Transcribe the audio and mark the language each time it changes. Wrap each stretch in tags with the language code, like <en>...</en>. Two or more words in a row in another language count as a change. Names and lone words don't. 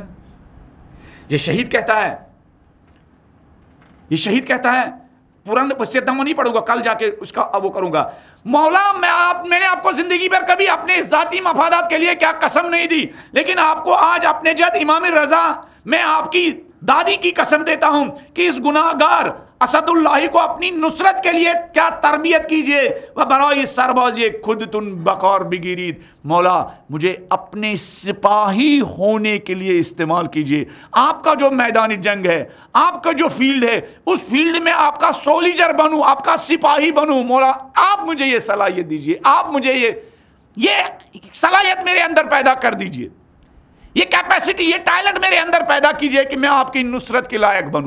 <ur>یہ شہید کہتا ہے، یہ شہید کہتا ہے، پرانا وصیت نامہ نہیں پڑھوں گا، کل جا کے اس کا وہ کروں گا. مولا میں نے آپ کو زندگی بھر کبھی اپنے ذاتی مفادات کے لیے کیا قسم نہیں دی، لیکن آپ کو آج اپنے جد امام رضا میں آپ کی دادی کی قسم دیتا ہوں کہ اس گناہ گار اسد اللہ کو اپنی نصرت کے لیے کیا تربیت کیجئے.</ur> <fa>وبرائی سربازی خود تن بقار بگیرید،</fa> <ur>مولا مجھے اپنے سپاہی ہونے کے لیے استعمال کیجئے. آپ کا جو میدان جنگ ہے، آپ کا جو فیلڈ ہے، اس فیلڈ میں آپ کا سولیجر بنوں، آپ کا سپاہی بنوں. مولا آپ مجھے یہ صلاحیت دیجئے، آپ مجھے یہ صلاحیت میرے اندر پیدا کر دیجئے، یہ کیپیسٹی، یہ ٹیلنٹ میرے اندر پیدا کیجئے کہ میں آپ کی نصرت کے لائق بنوں.</ur>